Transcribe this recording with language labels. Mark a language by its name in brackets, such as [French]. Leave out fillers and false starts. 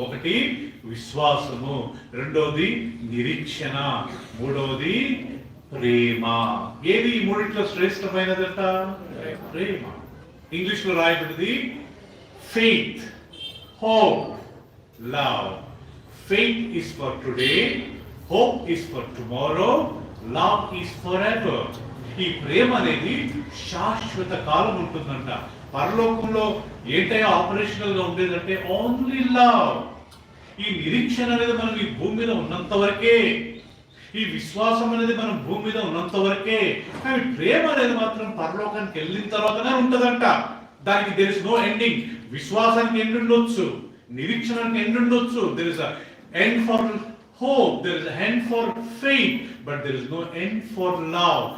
[Telugu] ఒకటి విశ్వాసము, రెండోది నిరీక్షణ, మూడోది ప్రేమ. ఏది ఈ మూడిట్లో శ్రేష్టమైనదట? ప్రేమ. ఇంగ్లీష్ లో రాయబడింది [English] faith, hope, love. Faith is for today, hope is for tomorrow, love is forever. [Telugu] ఈ ప్రేమ అనేది శాశ్వత కాలం ఉంటుందంట. పరలోకంలో ఏంటైనా ఆపరేషనల్ గా ఉండేదంటే [English] Only love. [Telugu] ఈ నిరీక్షణ అనేది మనం ఈ భూమి మీద ఉన్నంత వరకే, ఈ విశ్వాసం అనేది మనం భూమి మీద ఉన్నంత వరకే. కానీ ప్రేమ అనేది మాత్రం పరలోకానికి వెళ్ళిన తర్వాతనే ఉంటదంట. [English] దానికి there is no ending. [Telugu] విశ్వాసానికి ఎండ్ ఉండొచ్చు, నిరీక్షణానికి ఎండ్ ఉండొచ్చు, [English] There is end for hope, there is an end for faith, but there is no end for love.